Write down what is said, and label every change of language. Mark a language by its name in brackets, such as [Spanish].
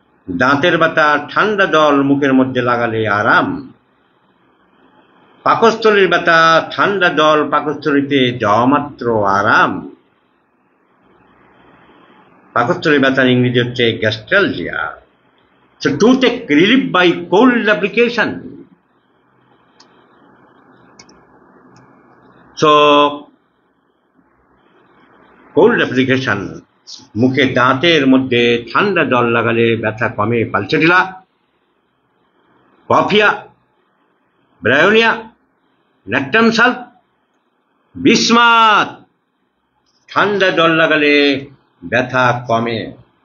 [Bangla] দাঁতের ব্যথা ঠান্ডা জল মুখের মধ্যে লাগালে আরাম। পাকস্থলীর ব্যথা ঠান্ডা জল পাকস্থলীতে যাওয়া মাত্র আরাম। পাকস্থলীর ব্যথার ইংরেজি হচ্ছে gastralgia. [English] So toothache relief by cold application. So cold application, [Bangla] মুখে দাঁতের মধ্যে ঠান্ডা জল লাগালে ব্যথা কমে। Pulsatilla, Coffea, Bryonia, natrum সাল্প, bismuth, ঠান্ডা জল লাগালে ব্যথা কমে।